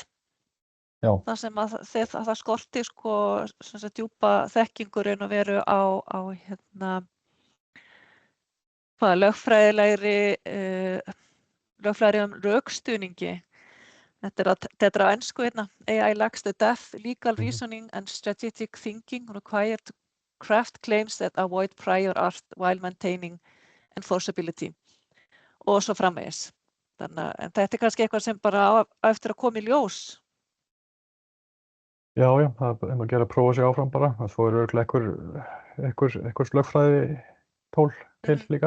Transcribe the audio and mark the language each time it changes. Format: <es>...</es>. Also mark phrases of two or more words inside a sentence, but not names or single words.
<is>Já. Það sem að það skorti sko sem sagt djúpa þekkingur raun og veru á lögfræðilegum rökstuðningi. Þetta er á ensku</is> <en>AI lacks the depth, legal reasoning and strategic thinking required to craft claims that avoid prior art while maintaining enforceability.</en> <is>Og svo framvegis. En þetta er kannski eitthvað sem bara á eftir að koma í ljós. Já, það er að gera að prófa sig áfram bara. Svo eru örugglega einhver lögfræði tól til líka.</is>